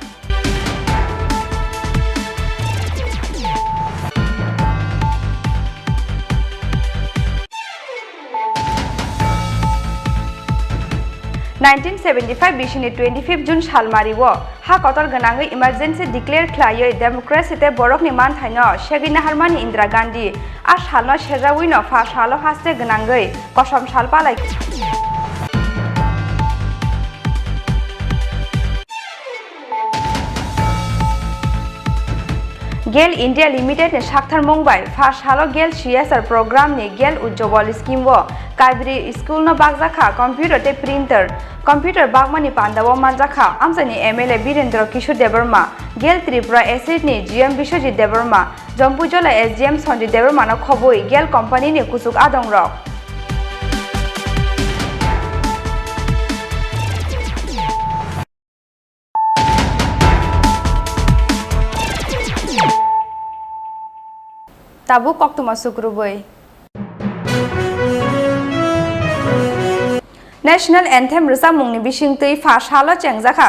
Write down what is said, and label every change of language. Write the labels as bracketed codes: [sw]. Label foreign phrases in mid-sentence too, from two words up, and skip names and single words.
[trp] नाइनटीन 75 बिसिनि 25 जून सालमारिवो हा कतर गनाङै [en] emergency declare [trp] खालायै डेमोक्रेसी ते बरकनि मानथायनो शेगिना हारमानि इंदिरा गांधी आ सालनो सेरावैनो फासालो हास्ते गनाङै कसम सालपालाय गेल इंडिया लिमिटेड ने साक्थार मुंबाई फासालो गेल [en] CSR programme [trp] नि गेल उज्जवल स्कीम वो काइब्री स्कूल न बागजाखा कंप्यूटर ते प्रिंटर कंप्यूटर बागमानि पांडावो मानजाखा आमसानि MLA वीरेंद्र किशोर देबरमा गेल त्रिपुरा एसिड नि GM विश्वजित देबरमा जम्पुजला SGM सन्जित देबरमा न खबोई गेल कंपनी नि कुसुक आदं रक ताबु कक्तुमा सुक्रुबै [en] national anthem [trp] रिसा मुंनि बिसिंतै फासालो चेंजाखा